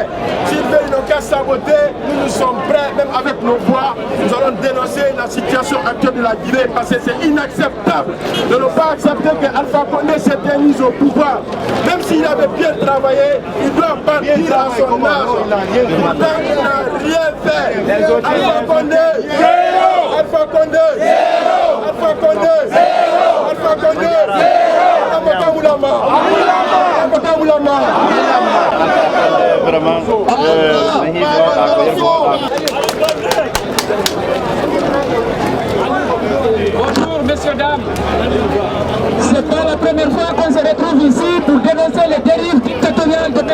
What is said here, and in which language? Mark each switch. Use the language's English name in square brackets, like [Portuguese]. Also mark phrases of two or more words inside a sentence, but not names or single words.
[French] S'ils veulent nos cas saboter, nous sommes prêts, même avec nos voix. Nous allons dénoncer la situation actuelle de la Guinée parce que c'est inacceptable de ne pas accepter que Alpha Condé s'éternise au pouvoir. Même s'il avait bien travaillé, il doit partir à son âge. Il n'a rien fait. Alpha Condé, Alpha Condé, Alpha Condé, Alpha Condé, Amaka Moulama, Amaka Moulama. Vraiment, Bonjour, messieurs, dames. C'est pas la première fois qu'on se retrouve ici pour dénoncer les dérives dictatoriales de M.